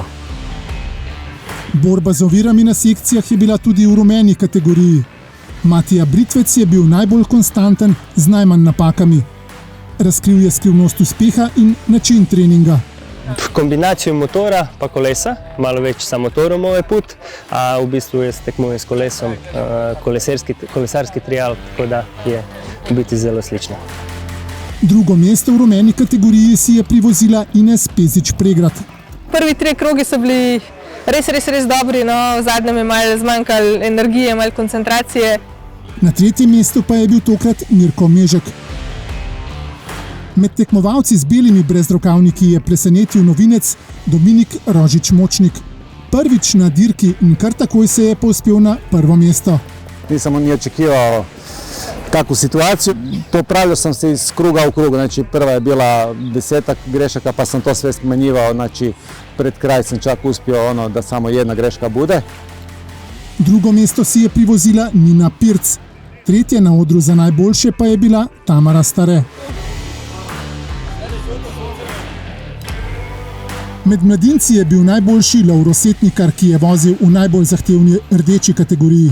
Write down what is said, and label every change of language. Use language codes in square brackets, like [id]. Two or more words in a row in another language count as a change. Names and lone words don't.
[sl] Borba z ovirami na sekcijah je bila tudi v rumeni kategoriji. Matija Britvec je bil najbolj konstanten z najmanj napakami. Razkril je skrivnost uspeha in način treninga. Kombinacijo motora pa kolesa, malo več [hr] sa motorom ovaj put, [sl] a v bistvu jaz tekmujem s kolesom, kolesarski trial, tako da je v biti zelo slično. Drugo mesto v rumeni kategoriji si je privozila Ines Pezič-Pregrad. Prvi 3 krogi so bili res dobri, no, v zadnjem je malo zmanjkalo energije, malo koncentracije. Na tretjem mestu pa je bil tokrat Mirko Mežek. Med tekmovalci z belimi brezrokavniki je presenetil novinec Dominik Rožič-Močnik. Prvič na dirki in kar takoj se je povzpel na prvo mesto. [hr] Nisam ni očekivao takvu situaciju. Popravljao sam se iz kruga u krug, znači prva je bila 10 grešaka pa sam to sve smanjivao, znači pred kraj sam čak uspio da samo jedna greška bude. [sl] Drugo mesto si je privozila Nina Pirc. Tretje na odru za najboljše pa je bila Tamara Stare. Med mladinci je bil najboljši Lovro Setnikar, ki je vozil v najbolj zahtevni rdeči kategoriji.